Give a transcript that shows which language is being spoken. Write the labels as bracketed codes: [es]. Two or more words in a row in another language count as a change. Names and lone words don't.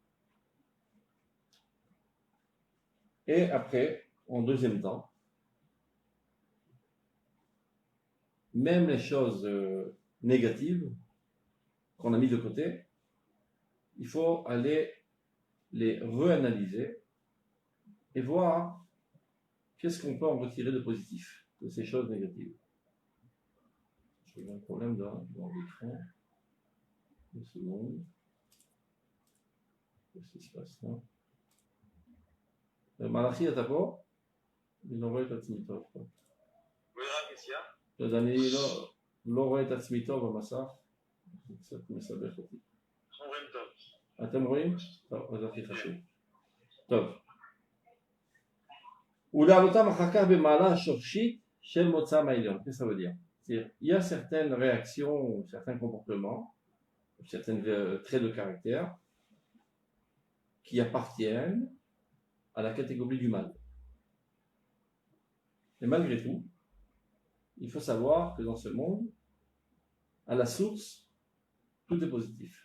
[fr] Et après, en deuxième temps, même les choses négatives qu'on a mis de côté, il faut aller les réanalyser et voir qu'est-ce qu'on peut en retirer de positif de ces choses négatives. J'ai un problème dans l'écran. Une seconde. Qu'est-ce qui se passe là? [he] Malachi, אתה פה? אני לא רואה את עצמי טוב פה. אני לא רואה את עצמי טוב במסך. זה קצת מסבך אותי. אנחנו רואים טוב. אתם רואים? טוב, אז הכי חשוב. טוב. ולהעלותם אחר כך במעלה השורשית של מוצאם העליון. [fr] Qu'est-ce que ça veut dire? C'est-à-dire, il y a certaines réactions, certains comportements, certains traits de caractère qui appartiennent à la catégorie du mal. Et malgré tout, il faut savoir que dans ce monde, à la source, tout est positif.